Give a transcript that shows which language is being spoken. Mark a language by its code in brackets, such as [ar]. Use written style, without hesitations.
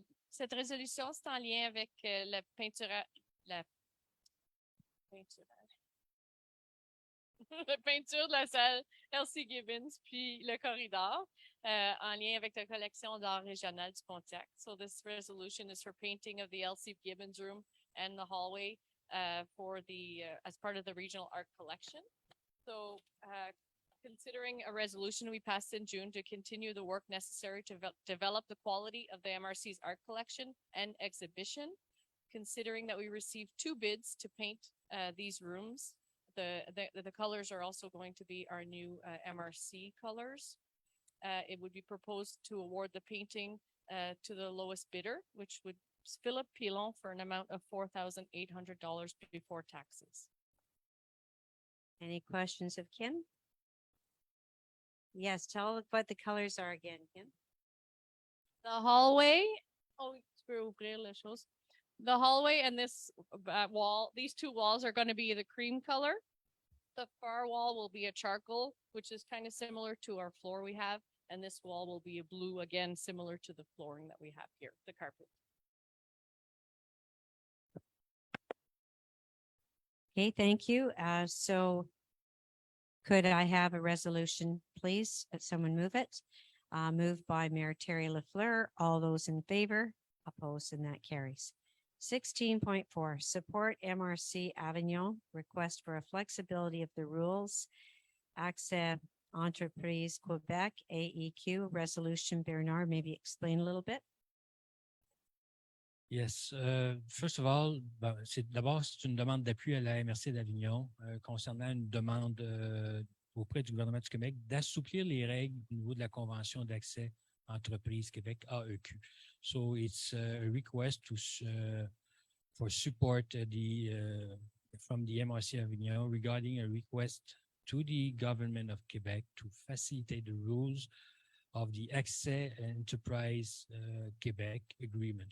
[fr] Cette résolution, c'est en lien avec la peinture, la peinture de la salle Elsie Gibbons, puis le corridor, en lien avec la collection d'art régional du Pontiac. [en] So this resolution is for painting of the Elsie Gibbons room and the hallway for the as part of the regional art collection. So Considering a resolution we passed in June to continue the work necessary to develop the quality of the MRC's art collection and exhibition. Considering that we received 2 bids to paint these rooms, the colors are also going to be our new MRC colors. It would be proposed to award the painting to the lowest bidder, which would Philip Pilon for an amount of $4,800 before taxes. Any questions of Kim? Yes, tell what the colors are again, Kim. The hallway, oh, [fr] je peux ouvrir les choses. [en] The hallway and this wall, these 2 walls are going to be the cream color. The far wall will be a charcoal, which is kind of similar to our floor we have. And this wall will be a blue, again, similar to the flooring that we have here, the carpet. Okay, thank you. So could I have a resolution, please? Someone move it. Moved by Mayor Terry Lafleur. All those in favor? Opposed, and that carries. 16.4, support MRC Avignon, request for a flexibility of the rules. Accès Entreprise Quebec, AEQ, resolution. Bernard, maybe explain a little bit. Yes. First of all, [fr] d'abord, c'est une demande d'appui à la MRC d'Avignon concernant une demande auprès du gouvernement du Québec d'assouplir les règles au niveau de la Convention d'accès entreprise Québec, AEQ. [en] So it's a request to for support from the MRC Avignon regarding a request to the government of Quebec to facilitate the rules of the Accès Enterprise Quebec Agreement.